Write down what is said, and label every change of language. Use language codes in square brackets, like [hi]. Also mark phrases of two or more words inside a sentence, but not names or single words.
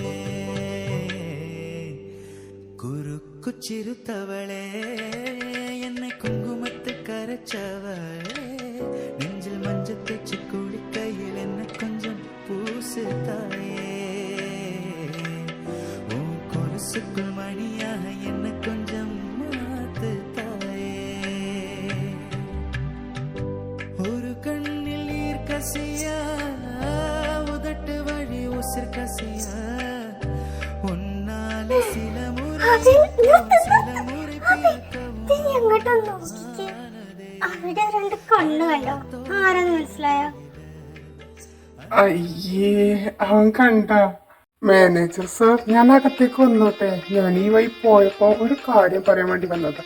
[ta] குறுக்கு சிறுத்தவளே, என்னை குங்குமத்து கரைச்சவளே, நெஞ்சில் மஞ்சள் தேச்சு குளிக்கையில் என்ன கொஞ்சம் பூசு தாயே, உன் கொலுசுக்குள் மணியாக என்ன கொஞ்சம் மாத்து தாயே. ஒரு கண்ணில் நீர் கசியா, உதட்டு வழி உசிர் கசியா, உன்னாலே சில முறை சில முறை [ml] അവിടെ രണ്ട് കണ്ണു കണ്ടോ? ആരെന്ന് മനസ്സിലായോ? അയ്യേ, അവൻ കണ്ട? മാനേജർ സാർ, ഞാൻ അകത്തേക്ക് വന്നോട്ടെ? ഞാൻ ഈ വഴി പോയപ്പോ ഒരു കാര്യം പറയാൻ വേണ്ടി വന്നതാ.